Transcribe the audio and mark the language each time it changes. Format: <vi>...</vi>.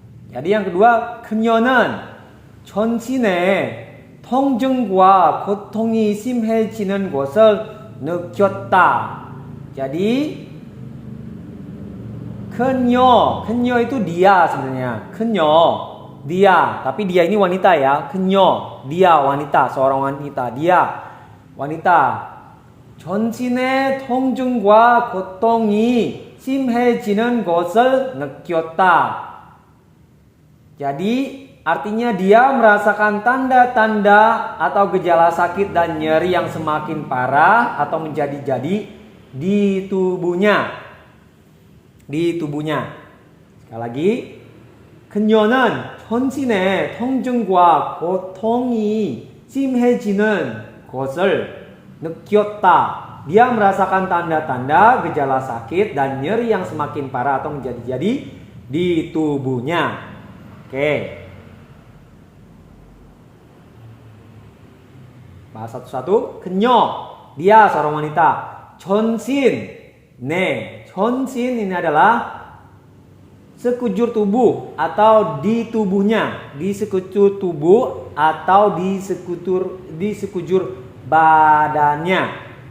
<id>Jadi yang kedua,</id> <ko>그녀는 전신에 통증과 고통이 심해지는 것을 느꼈다.</ko> <id>Jadi Kenyo itu dia sebenarnya. Dia. Tapi dia ini wanita ya. Kenyo, dia wanita, seorang wanita. Dia wanita.</id> <ko>전신의 통증과 고통이 심해지는 것을 느꼈다.</ko> <id>Jadi artinya dia merasakan tanda-tanda atau gejala sakit dan nyeri yang semakin parah atau menjadi-jadi di tubuhnya. Sekali lagi,</id> <ko>그녀는 전신의 통증과 고통이 심해지는 것을 느꼈다.</ko> <id>dia merasakan tanda-tanda gejala sakit dan nyeri yang semakin parah atau menjadi-jadi di tubuhnya. Oke. Bahas satu-satu. Kenyo, dia seorang wanita. Chonsin, chonsin ini adalah sekujur tubuh atau di tubuhnya, di sekujur tubuh atau di sekujur badannya.</id>